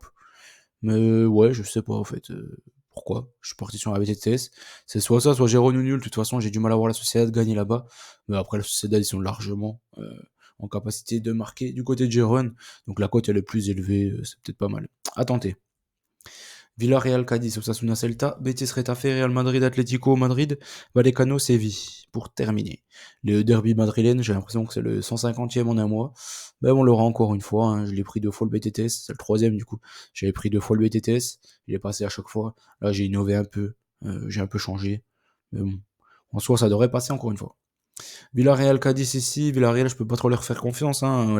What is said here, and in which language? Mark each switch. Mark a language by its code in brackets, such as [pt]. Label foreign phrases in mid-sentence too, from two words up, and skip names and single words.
[fr] Mais ouais, je sais pas en fait pourquoi. Je suis parti sur un BTTS. C'est soit ça, soit Girona ou nul. De toute façon, j'ai du mal à voir la Sociedad gagner là-bas. Mais après, la Sociedad, ils sont largement en capacité de marquer du côté de Girona. Donc la cote, elle est plus élevée. C'est peut-être pas mal. À tenter. Villarreal, Cadiz, Osasuna, Celta, Betis, Retafe, Real Madrid, Atlético Madrid, Vallecano, Séville, pour terminer. Le derby madrilène, j'ai l'impression que c'est le 150e en un mois. Ben, on l'aura encore une fois, hein. Je l'ai pris deux fois le BTTS, c'est le troisième du coup. J'avais pris deux fois le BTTS, il est passé à chaque fois. Là, j'ai innové un peu, j'ai un peu changé. Mais bon, en soi, ça devrait passer encore une fois. Villarreal, Cadiz ici, Villarreal, je peux pas trop leur faire confiance, hein.